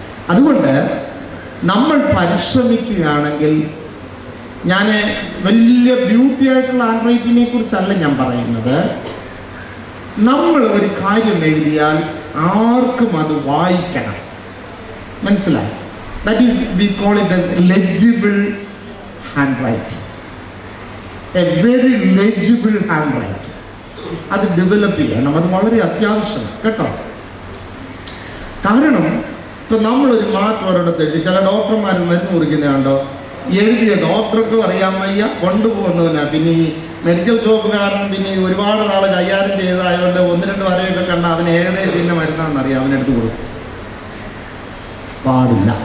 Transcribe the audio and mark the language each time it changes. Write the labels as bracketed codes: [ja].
[ml] അതുകൊണ്ട് നമ്മൾ പരിശ്രമിക്കുകയാണെങ്കിൽ, ഞാൻ വലിയ ബ്യൂട്ടി ആയിട്ടുള്ള ഹാൻഡ് റൈറ്റിങ്ങിനെ കുറിച്ചല്ല ഞാൻ പറയുന്നത്. നമ്മൾ ഒരു കാര്യം എഴുതിയാൽ ആർക്കും അത് വായിക്കണം, മനസ്സിലായി? [en] That is, we call it as legible handwriting. A very legible handwriting. [ml] അത് ഡെവലപ്പ് ചെയ്യണം. അത് വളരെ അത്യാവശ്യമാണ് കേട്ടോ. കാരണം ഇപ്പൊ നമ്മളൊരു മാറ്റം ഒരിടത്ത് എഴുതി, ചില ഡോക്ടർമാർ മരുന്ന് കുറിക്കുന്നതുണ്ടോ, എഴുതിയ ഡോക്ടർക്കും അറിയാൻ വയ്യ, കൊണ്ടുപോകുന്നതിനാ. പിന്നെ ഈ മെഡിക്കൽ ഷോപ്പുകാരൻ പിന്നെ ഒരുപാട് നാൾ കൈകാര്യം ചെയ്തതായതുകൊണ്ട് 1-2 വരെയൊക്കെ കണ്ട അവൻ ഏകദേശം ഇന്ന മരുന്നാണെന്നറിയാം, അവനെടുത്ത് കൊടുക്കും. പാടില്ല.